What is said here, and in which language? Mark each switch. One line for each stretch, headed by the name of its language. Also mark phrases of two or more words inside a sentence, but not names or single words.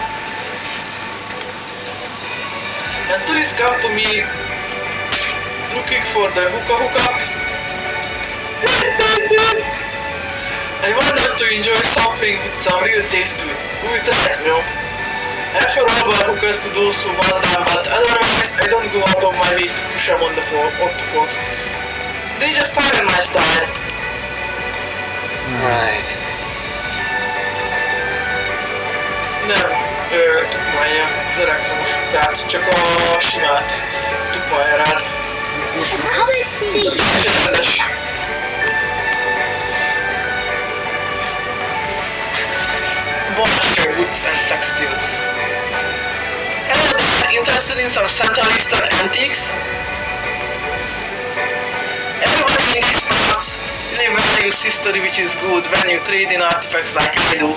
English: When tourists come to me looking for the hookah, I want them to enjoy something with some real taste to it. We will try, you know. I offer herbal hookahs to those who want them, but otherwise I don't go out of my way to push them on the folks. They just are a nice style. Right.
Hungarian: Nem, tukmálja az elektromos hukát, csak a simát tukmálja rád.
English: Come and see.
Hungarian: Rendes.
English: Bonjour, wood and textiles. Hello there, interested in some Central Eastern antiques? Everybody in these parts really values history, which is good when you trade in artifacts like I do.